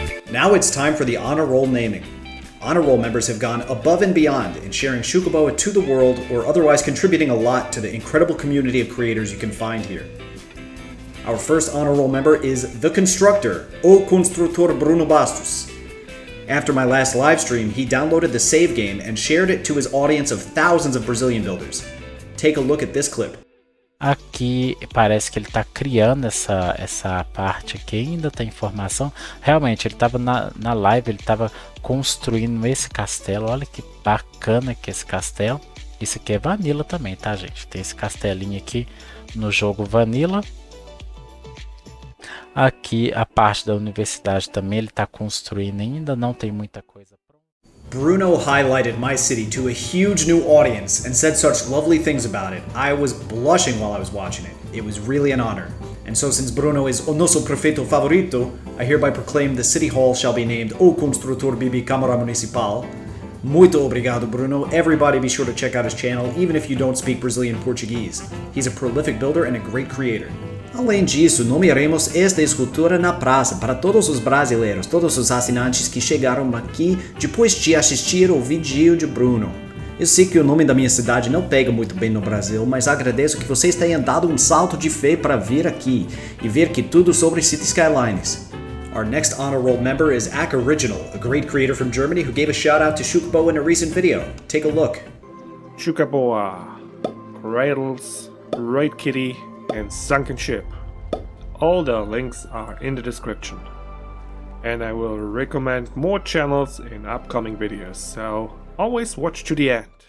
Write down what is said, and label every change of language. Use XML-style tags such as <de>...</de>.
<en>Now it's time for the honor roll naming. Honor roll members have gone above and beyond in sharing Xucaboa to the world or otherwise contributing a lot to the incredible community of creators you can find here. Our first honor roll member is The Constructor, O Construtor Bruno Bastos. After my last live stream, he downloaded the save game and shared it to his audience of thousands of Brazilian builders. Take a look at this clip.</en> <pt>Aqui parece que ele está criando essa parte aqui, ainda tem informação. Realmente, ele estava na live, ele estava construindo esse castelo. Olha que bacana que esse castelo. Isso aqui é Vanilla também, tá, gente? Tem esse castelinho aqui no jogo Vanilla. Aqui a parte da universidade também ele está construindo, ainda não tem muita coisa.</pt> <en>Bruno highlighted my city to a huge new audience and said such lovely things about it. I was blushing while I was watching it. It was really an honor. And so since Bruno is</en> <pt>o nosso prefeito favorito,</pt> <en>I hereby proclaim the city hall shall be named O Construtor Bibi Câmara Municipal.</en> <pt>Muito obrigado, Bruno.</pt> <en>Everybody be sure to check out his channel, even if you don't speak Brazilian Portuguese. He's a prolific builder and a great creator.</en> <pt>Além disso, nomearemos esta escultura na praça para todos os brasileiros, todos os assinantes que chegaram aqui depois de assistir o vídeo de Bruno. Eu sei que o nome da minha cidade não pega muito bem no Brasil, mas agradeço que vocês tenham dado um salto de fé para vir aqui e ver que tudo sobre City Skylines.</pt> <en>Our next honor roll member is Ak Original, a great creator from Germany who gave a shout out to Xucaboa in a recent video. Take a look. Xucaboa, Cradles, Right Kitty, and Sunken Ship. All the links are in the description. And I will recommend more channels in upcoming videos, so always watch to the end.</en>